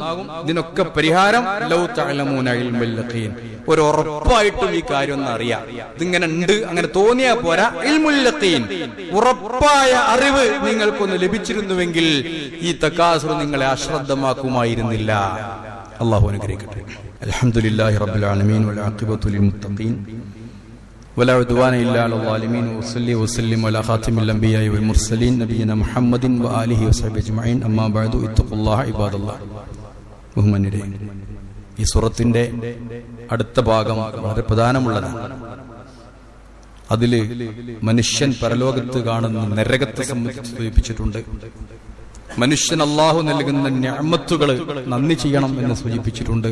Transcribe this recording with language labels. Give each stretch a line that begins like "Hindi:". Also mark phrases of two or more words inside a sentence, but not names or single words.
Malayalam: ഇതിനൊക്കെ പരിഹാരം
Arabic: لو تعلمون علم اليقين,
Malayalam: ഒരു ഉറപ്പായിട്ടും ഈ കാര്യം ഒന്ന് അറിയാം. ഇതിങ്ങനെ ഉണ്ട്, അങ്ങനെ തോന്നിയാ പോരാ.
Arabic: علم اليقين,
Malayalam: ഉറപ്പായ അറിവ് നിങ്ങൾക്കൊന്ന് ലഭിച്ചിരുന്നുവെങ്കിൽ ഈ തകാസുർ നിങ്ങളെ അശ്രദ്ധമാക്കുമായിരുന്നില്ല. അല്ലാഹു അനുഗ്രഹിക്കട്ടെ.
Arabic: الحمد لله رب العالمين والعاقبة للمتقين ولا عدوان إلا على الظالمين وصلي وسلم على خاتم الأنبياء والمرسلين نبينا محمد وآله وصحبه أجمعين أما بعد اتقوا الله عباد الله.
Malayalam: ബഹുമാന്യരെ, ഈ സൂറത്തിന്റെ അടുത്ത ഭാഗം വളരെ പ്രധാനമുള്ളതാണ്. അതില് മനുഷ്യൻ പരലോകത്ത് കാണുന്ന നരകത്തെ സംബന്ധിച്ച് സൂചിപ്പിച്ചിട്ടുണ്ട്. മനുഷ്യൻ അല്ലാഹു നൽകുന്ന നിഅമത്തുകൾ നന്ദി ചെയ്യണം എന്ന് സൂചിപ്പിച്ചിട്ടുണ്ട്.